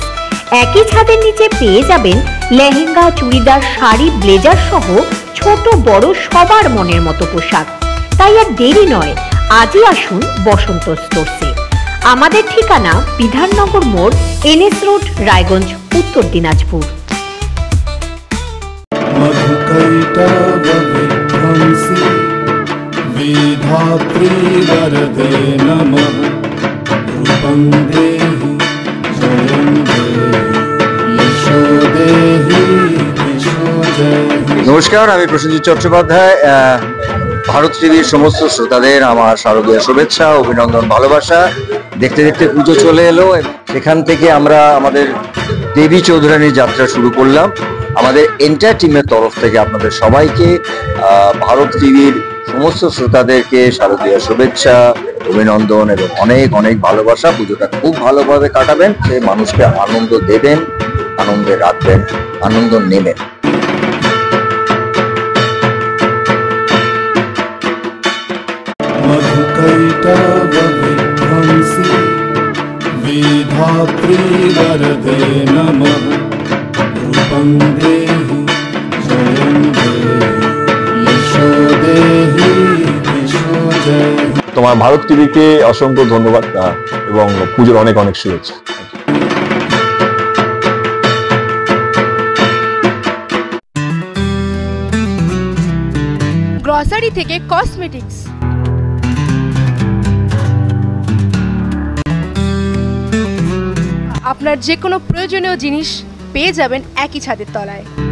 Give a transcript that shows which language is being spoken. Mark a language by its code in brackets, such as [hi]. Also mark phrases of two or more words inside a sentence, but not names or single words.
[bn] একই ছাদের নিচে পেয়ে যাবেন লেহেঙ্গা, চুড়িদার, শাড়ি, ব্লেজার সহ ছোট বড় সবার মনের মতো পোশাক। তাই আর দেরি নয়, আজই আসুন বসন্ত স্টোর্সে। আমাদের ঠিকানা বিধাননগর মোড়, NS রোড, রায়গঞ্জ, উত্তর দিনাজপুর। [sa] विधात्री वरदे नमः रूपं देहि जयं देहि यशो देहि यशो देहि। [bn] নমস্কার, আমি প্রসেনজিৎ চট্টোপাধ্যায়। ভারত টিভির সমস্ত শ্রোতাদের আমার শারদীয় শুভেচ্ছা, অভিনন্দন, ভালোবাসা। দেখতে দেখতে পুজো চলে এলো, সেখান থেকে আমরা আমাদের দেবী চৌধুরানীর যাত্রা শুরু করলাম। আমাদের এন্টার টিমের তরফ থেকে আপনাদের সবাইকে, ভারত টিভির সমস্ত শ্রোতাদেরকে শারদীয় শুভেচ্ছা, অভিনন্দন এবং অনেক অনেক ভালোবাসা। পুজোটা খুব ভালোভাবে কাটাবেন, সে মানুষকে আনন্দ দেবেন, আনন্দে রাখবেন, আনন্দ নেবেন। [sa] मधुकैटवविध्वंसी विधात्री वरदे नमः रूपं देहि जयं देहि यशो देहि यशो देहि। [bn] তোমার ভারত টিভিকে অসংখ্য ধন্যবাদ এবং পুজোর অনেক অনেক শুভেচ্ছা। গ্রসারি থেকে কসমেটিক্স, আপনার যে কোনো প্রয়োজনীয় জিনিস পেয়ে যাবেন একই ছাদের তলায়।